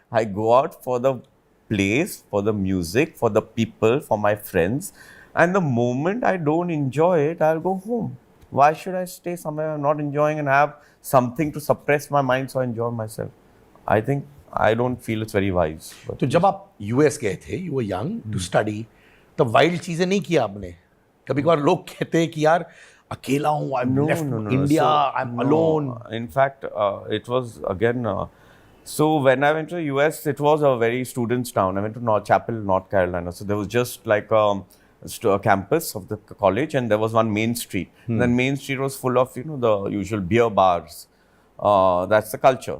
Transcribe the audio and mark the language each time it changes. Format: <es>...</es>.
<en>I go out for the place, for the music, for the people, for my friends. And the moment I don't enjoy it, I'll go home. Why should I stay somewhere I'm not enjoying and have something to suppress my mind so I enjoy myself? I don't feel it's very wise.</en> <hi>तो जब आप US गए थे,</hi> <en>you were young to study,</en> <hi>तब wild चीजें नहीं किया आपने? कभी कभार लोग कहते हैं कि यार अकेला हूँ,</hi> <en>I'm left India, I'm alone. In fact, it was again. So when I went to the US, it was a very students' town. I went to Chapel, North Carolina. So there was just like a campus of the college, and there was one main street. And then main street was full of the usual beer bars. That's the culture.</en>